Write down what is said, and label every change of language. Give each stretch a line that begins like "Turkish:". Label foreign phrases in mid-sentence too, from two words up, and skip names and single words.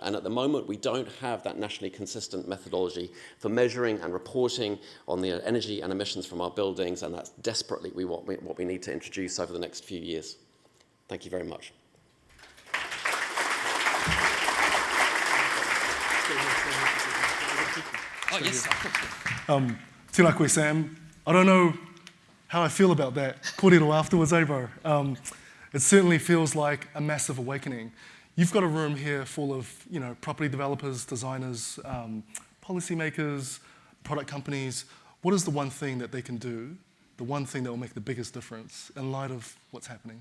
English: And at the moment, we don't have that nationally consistent methodology for measuring and reporting on the energy and emissions from our buildings, and that's desperately what we need to introduce over the next few years. Thank you very much. Oh, yes.
Māori: Tēnā koe, Sam.
English: I don't know how I feel about that. Kōrero afterwards, bro? It certainly feels like a massive awakening. You've got a room here full of, property developers, designers, policymakers, product companies. What is the one thing that they can do, the one thing that will make the biggest difference in light of what's happening?